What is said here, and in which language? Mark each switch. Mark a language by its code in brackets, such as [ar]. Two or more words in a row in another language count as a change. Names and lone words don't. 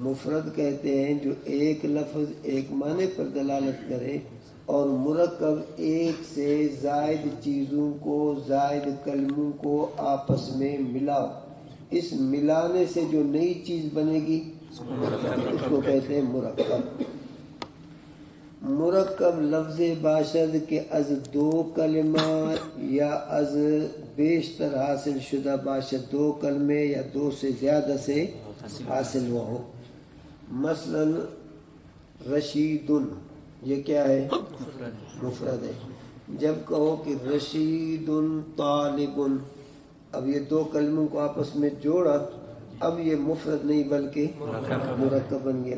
[ur] مفرد کہتے ہیں جو ایک لفظ ایک معنی پر دلالت کرے، اور مرکب ایک سے زائد چیزوں کو زائد کلموں کو آپس میں ملاؤ، اس ملانے سے جو نئی چیز بنے گی اس کو کہتے ہیں مرکب۔ [fa] مرکب لفظ باشد کے از 2 کلمہ یا از بیشتر حاصل شدہ باشد، [ur] 2 کلمے یا 2 سے زیادہ سے حاصل ہوا ہو۔ مثلا رشید، یہ کیا ہے مفرد ہے۔ جب کہو کہ رشید طالب، اب یہ 2 کلموں کو آپس میں جوڑا، اب یہ مفرد نہیں بلکہ مرکب بن گیا۔